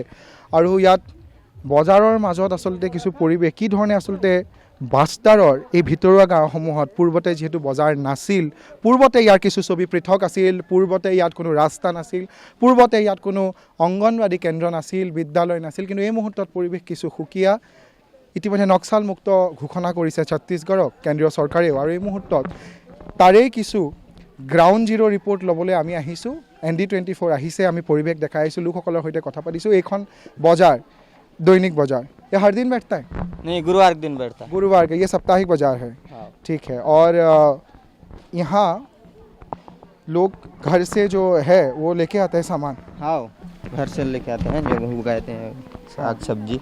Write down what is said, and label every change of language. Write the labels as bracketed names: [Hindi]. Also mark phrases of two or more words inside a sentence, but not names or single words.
[Assamese] আৰু ইয়াত বজাৰৰ মাজত আচলতে কিছু পৰিৱেশ, কি ধৰণে আচলতে বাষ্টাৰৰ এই ভিতৰুৱা গাঁওসমূহত পূৰ্বতে যিহেতু বজাৰ নাছিল, পূৰ্বতে ইয়াৰ কিছু ছবি পৃথক আছিল, পূৰ্বতে ইয়াত কোনো ৰাস্তা নাছিল, পূৰ্বতে ইয়াত কোনো অংগনবাদী কেন্দ্ৰ নাছিল, বিদ্যালয় নাছিল, কিন্তু এই মুহূৰ্তত পৰিৱেশ কিছু সুকীয়া। ইতিমধ্যে নক্সালমুক্ত ঘোষণা কৰিছে ছত্তীশগড়ক কেন্দ্ৰীয় চৰকাৰেও, আৰু এই মুহূৰ্তত তাৰেই কিছু [English] ground zero report [Assamese] ল'বলৈ আমি আহিছোঁ। ND24 আহিছে, আমি পৰিৱেশ দেখাই আহিছোঁ, লোকসকলৰ সৈতে কথা পাতিছোঁ। এইখন বজাৰ, [Hindi] दैनिक बाजार, ये हर दिन बैठता है? नहीं, गुरुवार के दिन बैठता है। गुरुवार का, ये साप्ताहिक बाजार है। ठीक है। और यहाँ लोग घर से जो है वो लेके आते हैं सामान? हाँ, घर से लेके आते हैं, जो उगाते हैं साग सब्जी।